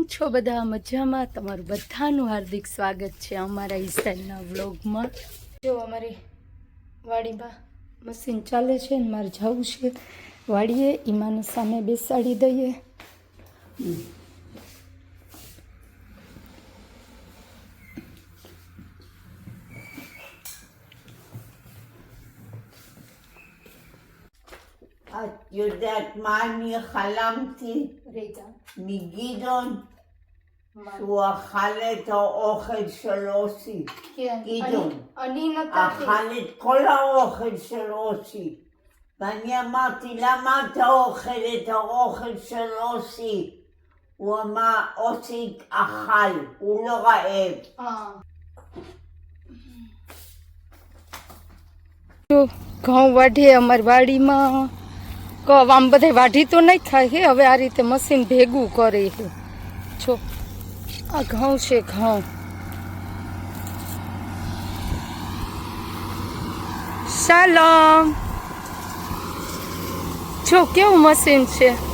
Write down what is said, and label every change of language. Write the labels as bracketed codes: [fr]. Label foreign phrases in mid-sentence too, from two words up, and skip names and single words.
[gu] બધા મજામાં? તમારું બધાનું હાર્દિક સ્વાગત છે અમારા ઈશાનના વ્લોગમાં। જો અમારી વાડીમાં મશીન ચાલે છે ને મારે જવું છે વાડીએ, ઈમાને સામે બેસાડી દઈએ। [he] את יודעת מה אני חלמתי? רגע, מגדעון, שהוא אכל את האוכל של אוסי. כן, גדעון. אני נתתי. אכל את כל האוכל של אוסי. ואני אמרתי, למה אתה אוכל את האוכל של אוסי? הוא אמר, אוסי אכל, הוא לא רעב. [gu] ઘઉં વાઢીએ અમારી વાડીમાં। આમ બધે વાઢી તો નહીં થાય છે, હવે આ રીતે મશીન ભેગું કરે છે। જો આ ઘઉં છે, ઘઉં શાલમ જો કેવું મશીન છે।